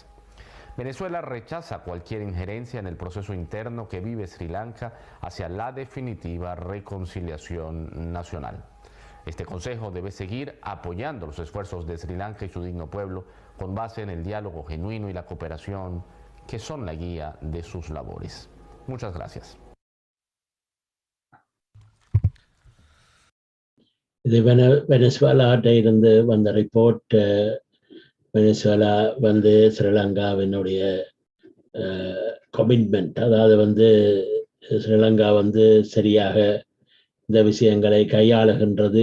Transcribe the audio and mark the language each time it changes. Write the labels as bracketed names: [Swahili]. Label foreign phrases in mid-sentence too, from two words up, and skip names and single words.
[Spanish] Venezuela rechaza cualquier injerencia en el proceso interno que vive Sri Lanka hacia la definitiva reconciliación nacional. Este Consejo debe seguir apoyando los esfuerzos de Sri Lanka y su digno pueblo con base en el diálogo genuino y la cooperación que son la guía de sus labores. Muchas gracias. [Tamil] இது வெனசுவேலாட்ட இருந்து வந்த ரிப்போர்ட். வெனசுவேலா ஸ்ரீலங்காவினுடைய கமிட்மெண்ட், அதாவது ஸ்ரீலங்கா சரியாக இந்த விஷயங்களை கையாளுகின்றது.